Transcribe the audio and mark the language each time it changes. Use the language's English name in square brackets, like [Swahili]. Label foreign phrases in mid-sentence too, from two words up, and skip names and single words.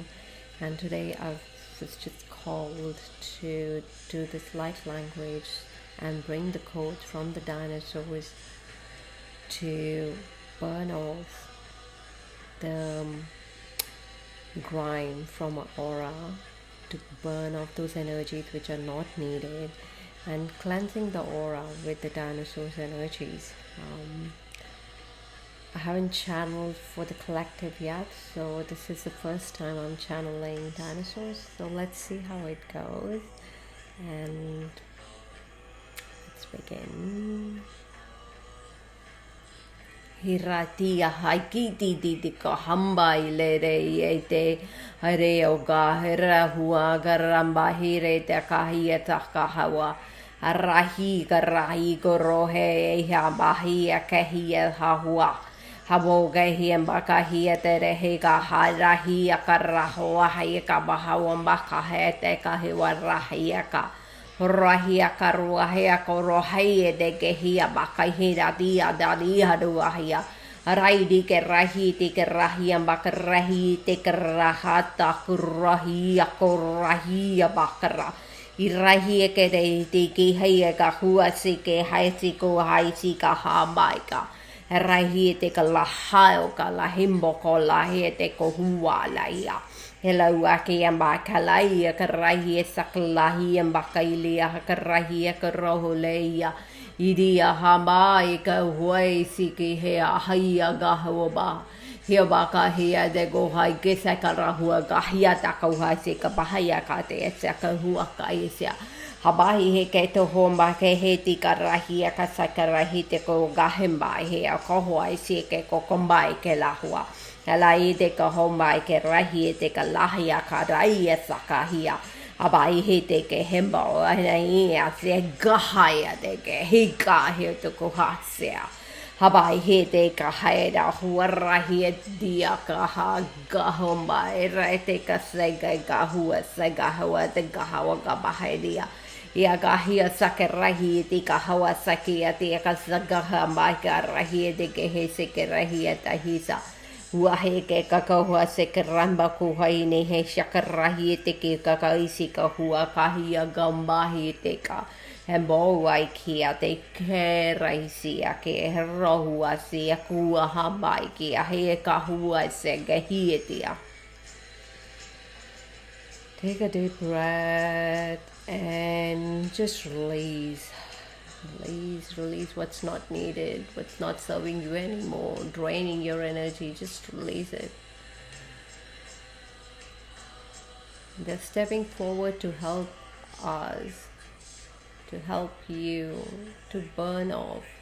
[English] And today I was just called to do this light language and bring the code from the dinosaurs to burn off the grime from our aura, to burn off those energies which are not needed, and cleansing the aura with the dinosaurs energies. I haven't channeled for the collective yet, so this is the first time I'm channeling dinosaurs, so let's see how it goes. And let's begin. Hiratia haikiti didika hambai lere yete hare oga hera hua garamba hire te kahia takahawa arahi garahi gorohe eha bahia kahia hahua haboga hiembaka hia tere hega harahi akarahoa haika bahawambaka hete kahiwa rahiaka Rahia karuahia korohia de gehia bakahira dia dalia duahia. Raidi ke rahiti ke rahia bakarahi te kerahata kurahia korahia bakara. Irahia ke de tiki hia ka huasi ke haisi ko haisi ka hamaika. Rahi te ka lahao ka lahimbo ko lahia te ko hualaia. Hello, aki amba kalai karahi saklahi amba kailia karahi karohuleia idia hamai ka huai siki he ahia gahoba he baka he de go hai kesa karahua gahia takauha sika bahaya ka te saka hua kaisia habahi he ke to homba ke he tikarahi ka sakarahi te ko gahemba he ko huai sike ko kombai ke lahua Lai te ka homai ke rahi te ka lahia ka rai e sakahia. Abai he te ke hemba o ai a se gahaya te ke hika he te ko hasea. Habai he te ka haera huarahi e dia ka ha gahomba e rai te ka sega gahua sega hawa te gahawa ka baheria. Ia gahia sake rahi te ka hawa sake a te ka sagaha mai ka rahi te ke he se ke rahi e tahisa. Wahe ke kakahua se ke ramba kuhai ne he shakarahi te ke kakaisi ka hua kahia gambahi te ka he mōwai kia te ke raisi a ke he rohua si a kua hamai ki a he ka hua se ke hietia. Take a deep breath and just release. Release what's not needed, what's not serving you anymore, draining your energy. Just release it. They're stepping forward to help us, to help you, to burn off